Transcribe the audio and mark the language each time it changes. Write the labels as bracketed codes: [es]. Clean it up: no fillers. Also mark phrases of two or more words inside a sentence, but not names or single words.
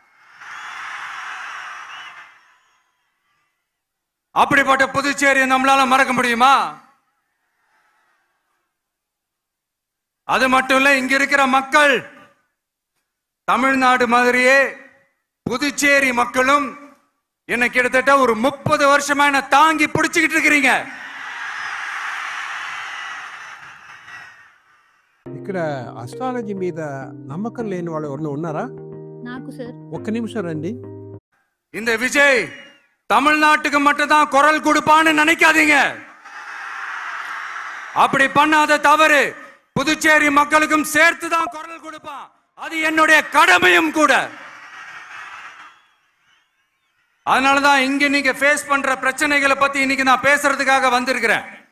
[ta] அப்படிப்பட்ட புதுச்சேரி நம்மளால மறக்க முடியுமா? அது மட்டும் இல்ல, இங்க இருக்கிற மக்கள் தமிழ்நாடு மாதிரியே புதுச்சேரி மக்களும் என்ன கிட்டத்தட்ட ஒரு 30 வருஷமா என்ன தாங்கி பிடிச்சுக்கிட்டு இருக்கிறீங்க. [te] ఇక్కడ అస్ట్రాలజీ మీద నమ్మకం లేని వాళ్ళు ఎవరైనా ఉన్నారా? నాకు సార్ ఒక్క నిమిషం రండి. [ta] இந்த விஜய் தமிழ்நாட்டுக்கு மட்டும் தான் குரல் கொடுப்பான்னு நினைக்காதீங்க. அப்படி பண்ணாத தவறு. புதுச்சேரி மக்களுக்கும் சேர்த்து தான் குரல் கொடுப்பான். அது என்னுடைய கடமையும் கூட. அதனாலதான் இங்க நீங்க ஃபேஸ் பண்ற பிரச்சனைகளை பத்தி இன்னைக்கு நான் பேசுறதுக்காக வந்திருக்கிறேன்.